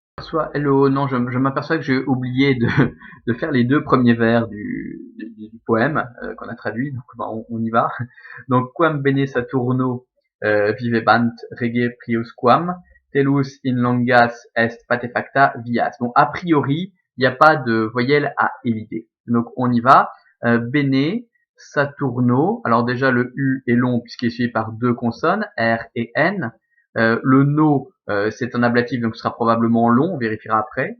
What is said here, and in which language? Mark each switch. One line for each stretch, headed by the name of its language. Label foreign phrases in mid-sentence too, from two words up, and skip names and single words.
French: m'aperçois, hello, non, je m'aperçois que j'ai oublié de faire les deux premiers vers du poème qu'on a traduit, donc on y va. Donc,
Latin: quam bene Saturno vivebant rege prius quam, telus in longas est patefacta vias.
French: Donc, a priori, il n'y a pas de voyelle à éviter. Donc, on y va. Bene Saturno, alors déjà le U est long puisqu'il est suivi par deux consonnes, R et N. Le no, c'est un ablatif, donc ce sera probablement long, on vérifiera après.